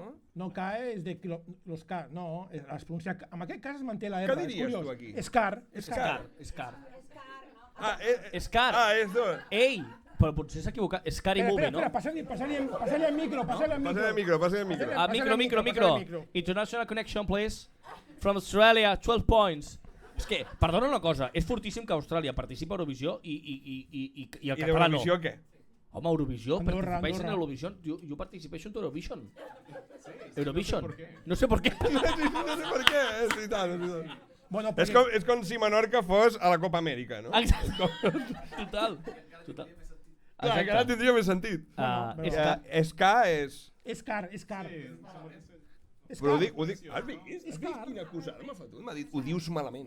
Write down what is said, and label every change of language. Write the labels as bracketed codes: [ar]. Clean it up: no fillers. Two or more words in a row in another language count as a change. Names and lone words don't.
[ca] No, K és [es] de los [ca] K, no, es pronuncia K. En aquest cas es manté la R, què diries tu aquí? Escar. Escar. Ah, és tu. Ei, però potser s'ha equivocat. Scary Movie, no? Espera, passa-li el micro. Passa el micro. Micro. [en] International connection, please. From Australia, 12 points. [ca] És que, perdona una cosa, és fortíssim que Austràlia participa a Eurovisió i el català no. I d'Eurovisió què? [es] Home, Eurovisió, participáis en Eurovision. [en] Yo participation to Eurovision. Eurovision. [es] No sé por qué. No sé por qué, [ca] és veritat. Bueno, és com si Menorca fos a la Copa Amèrica, no? Total. Clar, que ara tindria més sentit. Esca és... Escar. Però ho dic... Has vist quina acusada m'ha fotut? M'ha dit, ho dius malament.